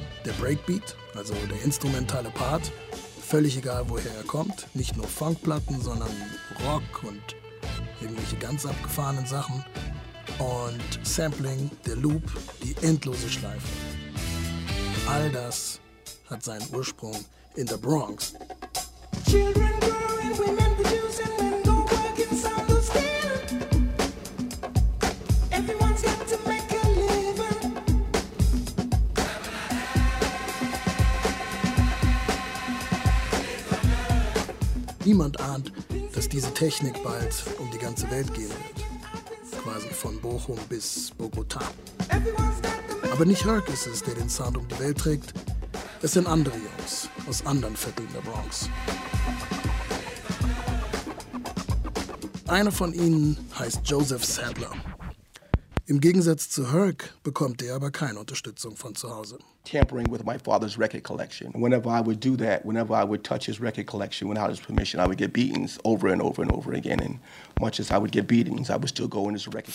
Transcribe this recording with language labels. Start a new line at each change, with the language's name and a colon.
German: Der Breakbeat, also der instrumentale Part, völlig egal, woher er kommt. Nicht nur Funkplatten, sondern Rock und irgendwelche ganz abgefahrenen Sachen. Und Sampling, der Loop, die endlose Schleife. All das hat seinen Ursprung in der Bronx.
English: Children growing, women producing, men go working, some do steal. Everyone's got to make a living.
German: Niemand ahnt, dass diese Technik bald um die ganze Welt gehen wird. Quasi von Bochum bis Bogota. Aber nicht Herc ist es, der den Sound um die Welt trägt. Es sind andere Jungs aus anderen Vierteln der Bronx. Einer von ihnen heißt Joseph Sadler. Im Gegensatz zu Herc bekommt er aber keine Unterstützung von zu Hause.
English: Tampering with my father's record collection. Whenever I would do that, whenever I would touch his record collection without his permission, I would get beatings over and over and over again. And much as I would get beatings, I would still go in his record